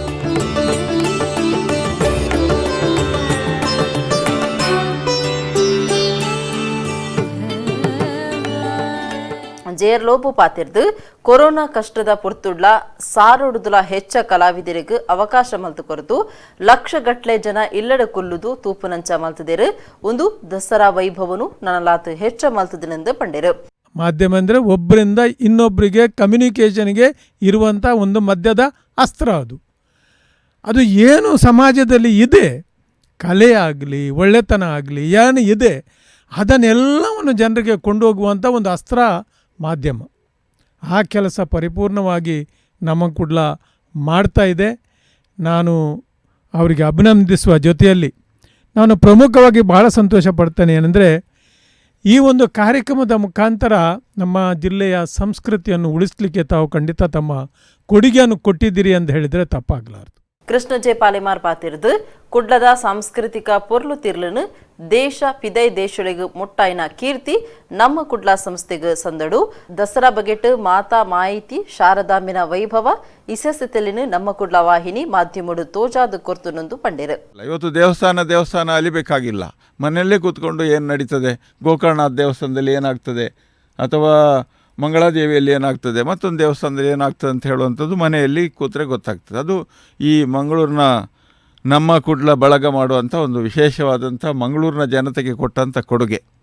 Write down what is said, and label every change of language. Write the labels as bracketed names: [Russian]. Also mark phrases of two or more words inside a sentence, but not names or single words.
[Tulu] ಜೆಆರ್ ಲೋಬೋ ಪಾತಿರ್ದು ಕೊರೋನಾ ಕಷ್ಟದ ಪುರ್ತುಡ್ಲ ಸಾರೋಡುದುಲ ಹೆಚ್ಚ ಕಲಾವಿದರಿಗೆ ಅವಕಾಶ ಮಲ್ತು ಕೊರತು ಲಕ್ಷಗಟ್ಲೆ ಜನ ಇಲ್ಲಡ ಕೊಲ್ಲುದು ತೂಪುನಂಚ ಮಲ್ತದೇರು ಒಂದು ದಸರಾ ವೈಭವನು ನನಲಾತು ಹೆಚ್ಚ ಮಲ್ತದನೆಂದು ಪಂಡಿರು. [Kannada] ಮಾಧ್ಯಮ ಅಂದರೆ ಒಬ್ಬರಿಂದ ಇನ್ನೊಬ್ಬರಿಗೆ ಕಮ್ಯುನಿಕೇಷನ್ಗೆ ಇರುವಂಥ ಒಂದು ಮಧ್ಯದ ಅಸ್ತ್ರ. ಅದು ಏನು ಸಮಾಜದಲ್ಲಿ ಇದೆ, ಕಲೆ ಆಗಲಿ ಒಳ್ಳೆತನ ಆಗಲಿ ಏನು ಇದೆ ಅದನ್ನೆಲ್ಲವನ್ನು ಜನರಿಗೆ ಕೊಂಡೋಗುವಂಥ ಒಂದು ಅಸ್ತ್ರ ಮಾಧ್ಯಮ. ಆ ಕೆಲಸ ಪರಿಪೂರ್ಣವಾಗಿ ನಮ್ಮ ಕುಡ್ಲ ಮಾಡ್ತಾ ಇದೆ. ನಾನು ಅವರಿಗೆ ಅಭಿನಂದಿಸುವ ಜೊತೆಯಲ್ಲಿ ನಾನು ಪ್ರಮುಖವಾಗಿ ಬಹಳ ಸಂತೋಷ ಪಡ್ತೇನೆ. ಏನಂದರೆ ಈ ಒಂದು ಕಾರ್ಯಕ್ರಮದ ಮುಖಾಂತರ ನಮ್ಮ ಜಿಲ್ಲೆಯ ಸಂಸ್ಕೃತಿಯನ್ನು ಉಳಿಸಲಿಕ್ಕೆ ತಾವು ಖಂಡಿತ ತಮ್ಮ ಕೊಡುಗೆಯನ್ನು ಕೊಟ್ಟಿದ್ದೀರಿ ಅಂತ ಹೇಳಿದರೆ ತಪ್ಪಾಗಲಾರದು. [Tulu] ಕೃಷ್ಣ ಜೆ ಪಾಲಿಮಾರ್ ಪಾತಿರ್ದು ಕುಡ್ಲದ ಸಾಂಸ್ಕೃತಿಕ ಪೊರ್ಲು ತಿರ್ಲನು ದೇಶ ಪಿದೈ ದೇಶೊಳಗೆ ಮುಟ್ಟಾಯ್ನ ಕೀರ್ತಿ ನಮ್ಮ ಕುಡ್ಲ ಸಂಸ್ಥೆಗೆ ಸಂದಡು. ದಸರಾ ಬಗೆಟ್ ಮಾತಾ ಮಾಹಿತಿ ಶಾರದಾಂಬಿನ ವೈಭವ ಇಸೆಸೆತೆಲಿನ ನಮ್ಮ ಕುಡ್ಲ ವಾಹಿನಿ ಮಾಧ್ಯಮಡು ತೋಜಾದ ಕೊರ್ತುನೊಂದು ಪಂಡಿರು. [Kannada] ಇವತ್ತು ದೇವಸ್ಥಾನ ಅಲಿಬೇಕಾಗಿಲ್ಲ, ಮನೆಯಲ್ಲೇ ಕೂತ್ಕೊಂಡು ಏನು ನಡೀತದೆ, ಗೋಕರ್ಣನಾಥ ದೇವಸ್ಥಾನದಲ್ಲಿ ಏನಾಗ್ತದೆ ಅಥವಾ ಮಂಗಳಾದೇವಿಯಲ್ಲಿ ಏನಾಗ್ತದೆ, ಮತ್ತೊಂದು ದೇವಸ್ಥಾನದಲ್ಲಿ ಏನಾಗ್ತದೆ ಅಂತ ಹೇಳುವಂಥದ್ದು ಮನೆಯಲ್ಲಿ ಕೂತ್ರೆ ಗೊತ್ತಾಗ್ತದೆ. ಅದು ಈ ಮಂಗಳೂರಿನ ನಮ್ಮ ಕುಡ್ಲ ಬಳಗ ಮಾಡುವಂಥ ಒಂದು ವಿಶೇಷವಾದಂಥ ಮಂಗಳೂರಿನ ಜನತೆಗೆ ಕೊಟ್ಟಂಥ ಕೊಡುಗೆ.